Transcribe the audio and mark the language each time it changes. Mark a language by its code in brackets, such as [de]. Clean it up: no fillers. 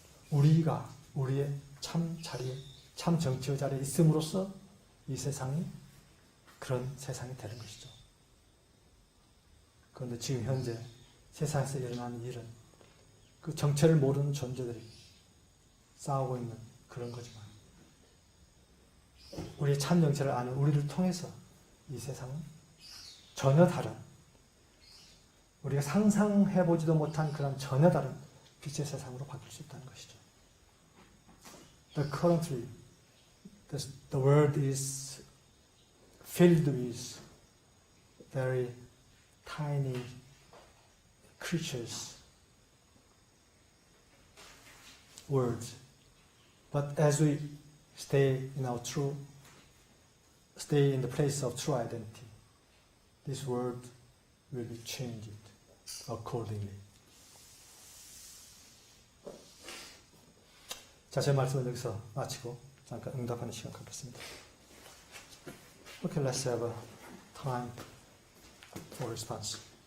[ko] 우리가 우리의 참 자리에, 참 정치의 자리에 있음으로써 이 세상이 그런 세상이 되는 것이죠. 그런데 지금 현재 세상에서 일어나는 일은 그 정체를 모르는 존재들이 싸우고 있는 그런 거지만 우리의 참 정체를 아는 우리를 통해서 이 세상은 전혀 다른, 우리가 상상해보지도 못한 그런 전혀 다른 빛의 세상으로 바뀔 수 있다는 것이죠. [en] Currently, the world is filled with very tiny creatures, words. But as we stay in the place of true identity, this world will be changed accordingly. [ko] 자, 제 말씀은 여기서 마치고 잠깐 응답하는 시간 갖겠습니다. [en] Okay, let's have a time for response.